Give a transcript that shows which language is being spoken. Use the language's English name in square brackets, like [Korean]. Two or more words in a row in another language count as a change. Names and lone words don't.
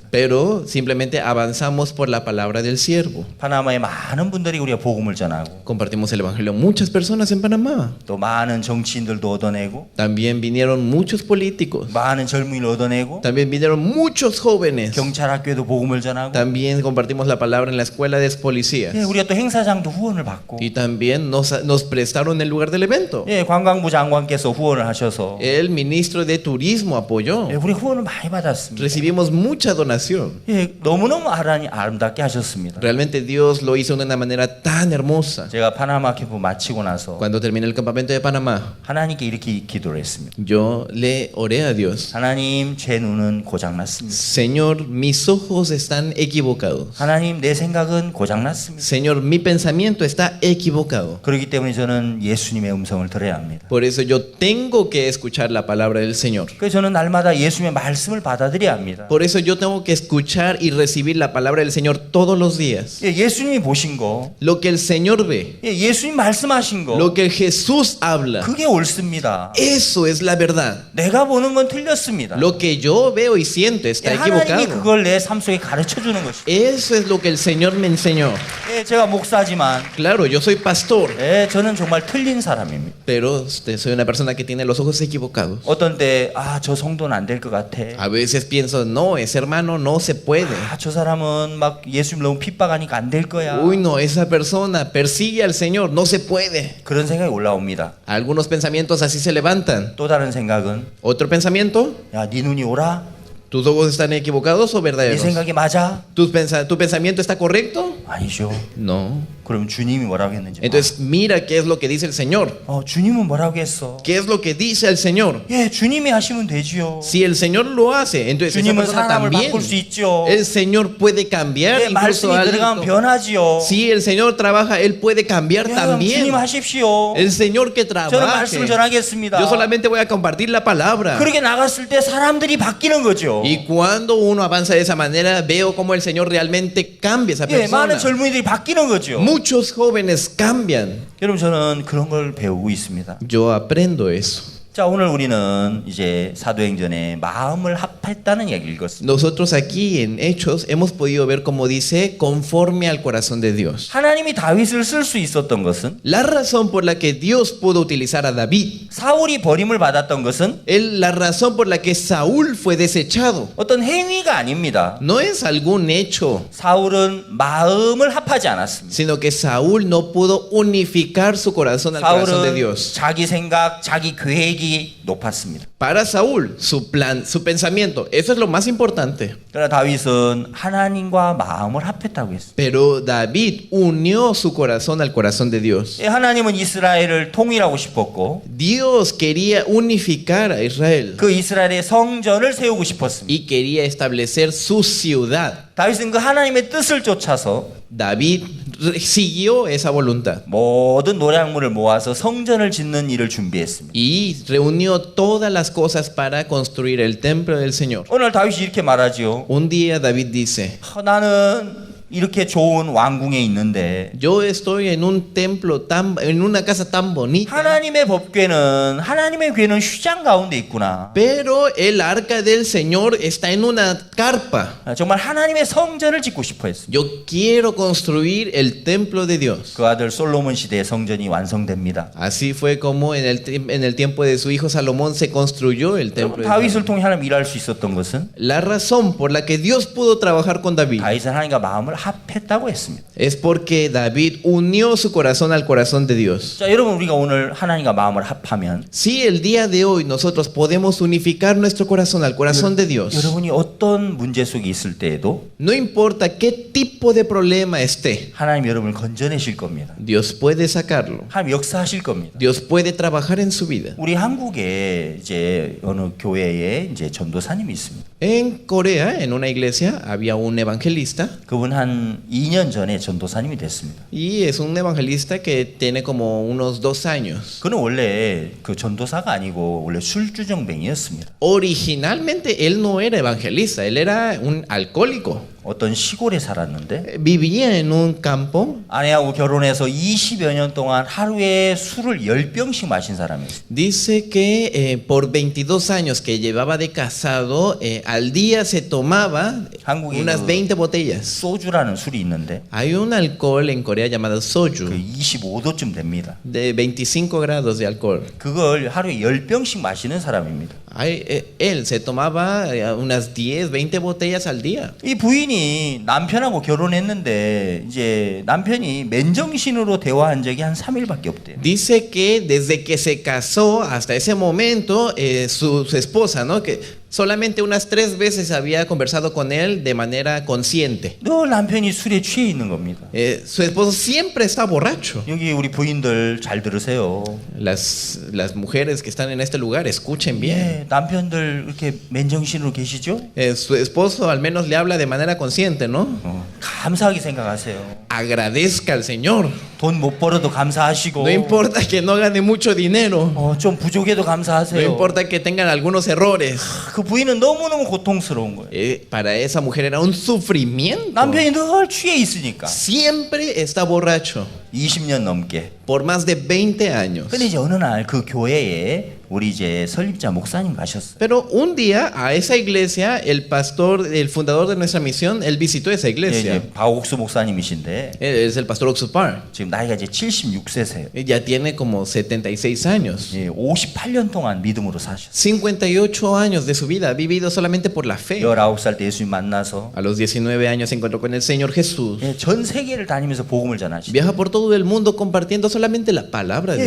[Spanish] Pero simplemente avanzamos por la palabra del siervo. [Korean] 파나마에 많은 분들이 우리가 복음을 전하고 [Spanish] Compartimos el evangelio a muchas personas en Panamá. [Korean] 또 많은 정치인들도 얻어내고 [Spanish] También vinieron muchos políticos. [Korean] 많은 젊은이를 얻어내고 [Spanish] También vinieron muchos jóvenes. [Korean] 경찰학교에도 복음을 전하고 [Spanish] También compartimos la palabra en la escuela de [Korean] 예, [Spanish] policías. [Korean] 우리가 또 행사장도 후원을 받고 [Spanish] Y también nos prestaron el lugar del evento. [Korean] 예, 관광부 장관께서 후원을 하셔서 [Spanish] El ministro de Turismo apoyó. [Korean] 예, 우리 후원을 많이 받았습니다. [Spanish] Recibimos mucha donación. [Korean] 예, 너무너무 아름답게 하셨습니다. [Spanish] Realmente Dios lo hizo de una manera tan hermosa. [Korean] 제가 파나마 캠프 마치고 나서 [Spanish] Cuando terminé el campamento de Panamá, [Korean] 하나님께 이렇게 기도를 했습니다. [Spanish] yo le oré a Dios. [Korean] 하나님, 제 눈은 고장났습니다. [Spanish] Señor, mis ojos están equivocados. [Korean] 하나님, 내 생각은 고장났습니다. [Spanish] Señor, mi pensamiento está equivocado. [Korean] 그렇기 때문에 저는 예수님의 음성을 들어야 합니다. [Spanish] Por eso yo tengo que escuchar la palabra del Señor. [Korean] 그래서 저는 날마다 예수님의 말씀을 받아들여야 합니다. [Spanish] Por eso yo tengo que escuchar y recibir la palabra del Señor todos los días. [Korean] 예, 예수님이 보신 거, [Spanish] Lo que el Señor ve, [Korean] 예, 예수님 말씀하신 거, [Spanish] lo que Jesús habla, [Korean] 그게 옳습니다. [Spanish] eso es la verdad. [Korean] 내가 보는 건 틀렸습니다. [Spanish] Lo que yo veo y siento [Korean] 예, [Spanish] está [Korean] 하나님이 [Spanish] equivocado. [Korean] 그걸 내 삶 속에 가르쳐 주는 것이죠. [Spanish] Eso es lo que el Señor me enseñó. [Korean] 예, 제가 목사지만 [Spanish] Claro, yo soy pastor, [Korean] 예, 저는 정말 틀린 사람입니다. [Spanish] pero soy una persona que tiene los ojos equivocados. [Korean] 어떤 때 저 성도는 안 될 것 같아. [Spanish] A veces pienso, no, ese hermano no se puede. [Korean] 저 사람은 막 예수님 너무 핍박하니까 안 될 거야. [Spanish] Uy, no, esa persona persigue al Señor, no se puede. [Korean] 그런 생각이 올라옵니다. [Spanish] Algunos pensamientos así se levantan. [Korean] 또 다른 생각은 [Spanish] Otro pensamiento, [Korean] 야, 네 눈이 오라? [Spanish] ¿tus ojos están equivocados o [Korean] 네 [Spanish] verdaderos? [Korean] 생각이 맞아? [Spanish] ¿Tu pensamiento está correcto? [Korean] 아니죠. [Spanish] No. [Korean] 그럼 주님이 뭐라고 했는지. [Spanish] Entonces mira qué es lo que dice el Señor. [Korean] 주님은 뭐라고 했어? [Spanish] ¿Qué es lo que dice el Señor? [Korean] 예, 주님이 하시면 되지요. [Spanish] Si el Señor lo hace, entonces esa [Korean] 주님은 [Spanish] persona [Korean] 사람을 [Spanish] también. [Korean] 바꿀 수 있죠. [Spanish] El Señor puede cambiar [Korean] 예, [Spanish] incluso [Korean] 말씀이 들어가면 [Spanish] algo. [Korean] 변하지요. [Spanish] Si el Señor trabaja, Él puede cambiar [Korean] 예, [Spanish] también. [Korean] 주님 하십시오. [Spanish] El Señor que [Korean] 저는 [Spanish] trabaje. [Korean] 말씀을 전하겠습니다. [Spanish] Yo solamente voy a compartir la palabra. [Korean] 그렇게 나갔을 때 사람들이 바뀌는 거죠. [Spanish] Y cuando uno avanza de esa manera, veo cómo el Señor realmente cambia a esa [Korean] 예, [Spanish] persona. [Korean] 많은 젊은이들이 바뀌는 거죠. [Spanish] Muchos jóvenes cambian. [Korean] 여러분, 저는 그런 걸 배우고 있습니다. [Spanish] Yo aprendo eso. [Korean] 자, 오늘 우리는 이제 사도행전에 마음을 합했다는 얘기를 읽었습니다. [Spanish] Nosotros aquí en Hechos hemos podido ver como dice conforme al corazón de Dios. [Korean] 하나님이 다윗을 쓸 수 있었던 것은, [Spanish] La razón por la que Dios pudo utilizar a David, [Korean] 사울이 버림을 받았던 것은 [Spanish] la razón por la que Saúl fue desechado, [Korean] 어떤 행위가 아닙니다. [Spanish] no es algún hecho, [Korean] 사울은 마음을 합하지 않았습니다. [Spanish] sino que Saúl no pudo unificar su corazón al corazón de [Korean] 사울은 [Spanish] Dios. [Korean] 자기 생각, 자기 계획이 높았습니다. [Spanish] Para Saúl, su plan, su pensamiento, eso es lo más importante. [Korean] 그러나 다윗은 하나님과 마음을 합했다고 했습니다. [Spanish] Pero David unió su corazón al corazón de Dios. [Korean] 예, 하나님은 이스라엘을 통일하고 싶었고 [Spanish] Dios quería unificar a Israel [Korean] 그 이스라엘의 성전을 세우고 싶었습니다. [Spanish] y quería establecer su ciudad. [Korean] 다윗은 그 하나님의 뜻을 쫓아서 [Spanish] David siguió esa voluntad [Korean] 모든 노량물을 모아서 성전을 짓는 일을 준비했습니다. [Spanish] y reunió todas las cosas para construir el templo del Señor. [Korean] 오늘 다윗이 이렇게 말하지요. [Spanish] Un día David dice, [Korean] 나는 이렇게 좋은 왕궁에 있는데 [Spanish] yo estoy en un templo en una casa tan bonita, [Korean] 하나님의 하나님의 궤는 휘장 가운데 있구나. [Spanish] pero el arca del Señor está en una carpa. [Korean] 정말 하나님의 성전을 짓고 싶어 했습니다. [Spanish] Yo quiero construir el templo de Dios. [Korean] 그 아들 솔로몬 시대에 성전이 완성됩니다. [Spanish] Así fue como en el tiempo de su hijo Salomón se construyó el templo de [Korean] 다윗을 [Spanish] Dios. [Korean] 통해 하나님 일할 수 있었던 것은 [Spanish] La razón por la que Dios pudo trabajar con David [Korean] 다윗은 하나님과 마음을 합했다고 했습니다. [Spanish] es porque David unió su corazón al corazón de Dios. [Korean] 자, 여러분, 우리가 오늘 하나님과 마음을 합하면 [Spanish] Si el día de hoy nosotros podemos unificar nuestro corazón al corazón de Dios, [Korean] 여러분이 어떤 문제 속에 있을 때에도 [Spanish] no importa qué tipo de problema esté, [Korean] 하나님 여러분을 건져내실 겁니다. [Spanish] Dios puede sacarlo. [Korean] 하나님 역사하실 겁니다. [Spanish] Dios puede trabajar en su vida. [Korean] 우리 한국에 이제 어느 교회에 이제 전도사님이 있습니다. [Spanish] En Corea, en una iglesia, había un evangelista [Korean] 그분 한 2년 전에 전도사님이 됐습니다. [Spanish] y es un evangelista que tiene como unos 2 años. [Korean] 그는 원래 그 전도사가 아니고 원래 술주정뱅이였습니다. [Spanish] Originalmente él no era evangelista, él era un alcohólico. [Korean] 어떤 시골에 살았는데 [Spanish] vivía en un campo. [Korean] 아내하고 결혼해서 20여 년 동안 하루에 술을 10병씩 마신 사람이었어요. [Spanish] Dice que por 22 años que llevaba de casado, al día se tomaba [Korean] 한국에 [Spanish] unas [Korean] 그 [Spanish] 20 botellas. [Korean] 소주라는 술이 있는데 [Spanish] Hay un alcohol en Corea llamado [Korean] 그 [Spanish] soju, [Korean] 25도쯤 됩니다. [Spanish] de 25 grados de alcohol. [Korean] 그걸 하루에 10병씩 마시는 사람입니다. [Spanish] Él se tomaba unas 10, 20 botellas al día. [Korean] 이 부인이 남편하고 결혼했는데 이제 남편이 맨정신으로 대화한 적이 한 3일밖에 없대요. [Spanish] Dice que desde que se casó hasta ese momento, su esposa, ¿no? Que solamente unas 3 veces había conversado con él de manera consciente. [Korean] 늘 남편이 술에 취해 있는 겁니다. [Spanish] Su esposo siempre está borracho. [Korean] 여기 우리 부인들 잘 들으세요. [Spanish] Las mujeres que están en este lugar, escuchen bien. [Korean] 예, 남편들 이렇게 맨정신으로 계시죠? [Spanish] Su esposo al menos le habla de manera consciente, ¿no? [Korean] 감사하게 생각하세요. [Spanish] Agradezca al Señor. [Korean] 돈 못 벌어도 감사하시고 [Spanish] No importa que no gane mucho dinero. [Korean] 좀 부족해도 [Spanish] No [Korean] 감사하세요. [Spanish] importa que tengan algunos errores. [Korean] 그 부인은 너무너무 고통스러운 거예요. [Spanish] Para esa mujer era un sufrimiento. [Korean] 남편이 늘 취해 있으니까 [Spanish] Siempre está borracho. [Korean] 20년 넘게. [Spanish] Por más de 20 años. [Korean] 근데 이제 어느 날 그 교회에 우리 이제 설립자 목사님 가셨어요. [Spanish] Pero un día a esa iglesia, el pastor, el fundador de nuestra misión, él visitó esa [Korean] 예, [Spanish] iglesia. [Korean] 이제 박옥수 목사님이신데 [Spanish] Él es el pastor Oxupar. [Korean] 지금 나이가 이제 76세세요. [Spanish] Ya tiene como 76 años. [Korean] 예, 58년 동안 믿음으로 사셨어요. [Spanish] 58 años de su vida ha vivido solamente por la fe. [Korean] 19살 때 예수님 만나서 [Spanish] A los 19 años se encontró con el Señor Jesús. [Korean] 예, 전 세계를 다니면서 복음을 전하시죠. [Spanish] Viaja por todo el mundo compartiendo solamente la palabra de